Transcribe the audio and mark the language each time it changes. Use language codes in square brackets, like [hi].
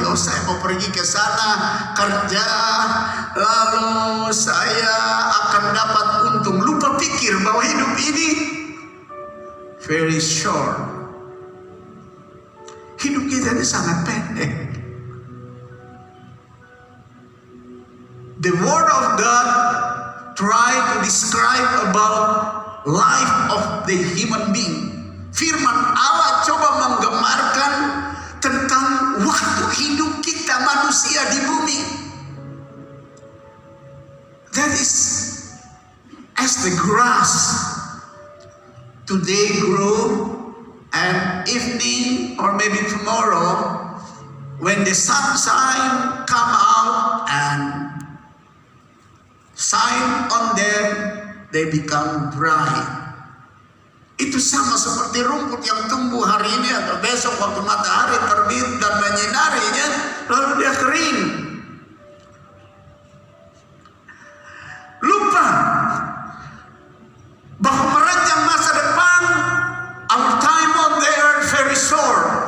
[id] Oh, saya mau pergi ke sana kerja, lalu saya akan dapat untung. Lupa pikir bahwa hidup ini [en] very short. [id] Hidup kita ini sangat pendek. [en] The word of God try to describe about life of the human being. [id] Firman Allah coba menggambarkan tentang waktu hidup kita manusia di bumi. [en] That is as the grass today grow, and evening or maybe tomorrow when the sunshine come out and shine on them, they become dry. [id] Itu sama seperti rumput yang tumbuh hari ini atau besok waktu matahari terbit dan menyinarinya, lalu dia kering. Lupa bahwa merancang masa depan, [en] our time on the earth very short.